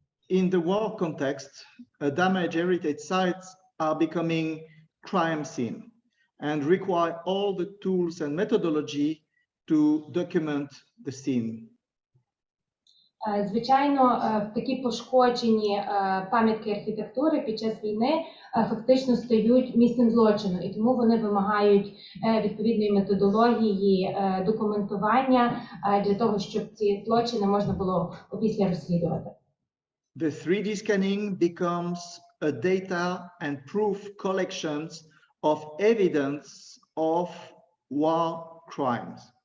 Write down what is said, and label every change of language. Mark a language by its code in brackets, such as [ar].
[en] In the war context, damaged heritage sites are becoming crime scene and require all the tools and methodology to document the scene. [uk] Звичайно, такі пошкоджені пам'ятки архітектури під час війни фактично стають місцем злочину, і тому вони вимагають відповідної методології документування для того, щоб ці злочини можна було опісля розслідувати. [en] The 3D scanning becomes a data and proof collections of evidence of war crimes.